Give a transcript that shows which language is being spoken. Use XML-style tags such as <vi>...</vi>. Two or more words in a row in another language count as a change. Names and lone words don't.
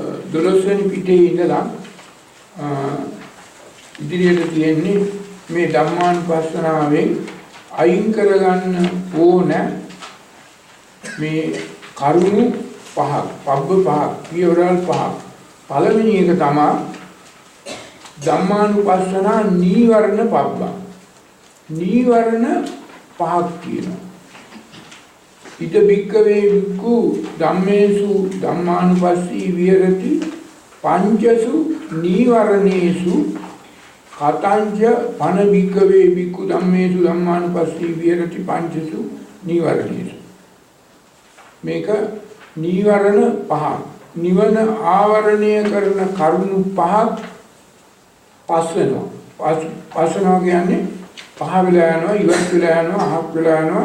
<si>12 වෙනි පිටේ ඉඳලා ඉදිරියට තියෙන්නේ මේ ධම්මානුපස්සනාවෙන් අයින් කරගන්න ඕන මේ කරුණු පහක්, පබ්බ පහක්, පියවරල් පහක්. පළවෙනි එක තමයි ධම්මානුපස්සනා නීවරණ පබ්බ. නීවරණ පහක් තියෙනවා.</si> <pi>ඉද බික්කවේ වික්ඛු ධම්මේසු ධම්මානුපස්සී විහෙරති පංචසු නීවරණේසු කතංච පන බික්කවේ වික්ඛු ධම්මේසු ධම්මානුපස්සී විහෙරති පංචසු නීවරණේසු.</pi> <si>මේක නීවරණ පහ. නිවන ආවරණය කරන කරුණු පහක් පස්සනවා කියන්නේ පහ වෙලා යනවා, ඉවත් වෙලා යනවා, අහක් වෙලා යනවා.</si>